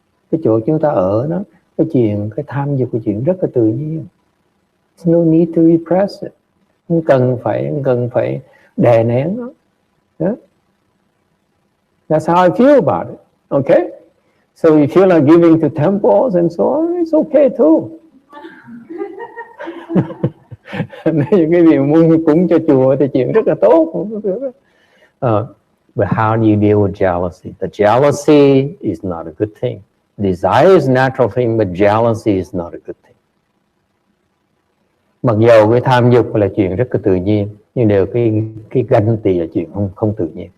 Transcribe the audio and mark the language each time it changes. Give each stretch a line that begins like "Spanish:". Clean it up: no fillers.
Vietnamese: Cái chỗ chúng ta ở đó, cái tham dục, cái chuyện rất là tự nhiên.
English: There's no need to repress it.
Vietnamese: Không cần phải đè nén nó.
English: Yeah? That's how I feel about it. Okay? So you feel like giving to temples and so on, it's okay too.
Vietnamese: Nếu cái gì muốn cúng cho chùa thì chuyện rất là tốt.
English: But how do you deal with jealousy? The jealousy is not a good thing. Desire is a natural thing, but jealousy is not a good thing.
Vietnamese: Mặc dầu cái tham dục là chuyện rất là tự nhiên, nhưng đều cái ganh tị là chuyện không tự nhiên.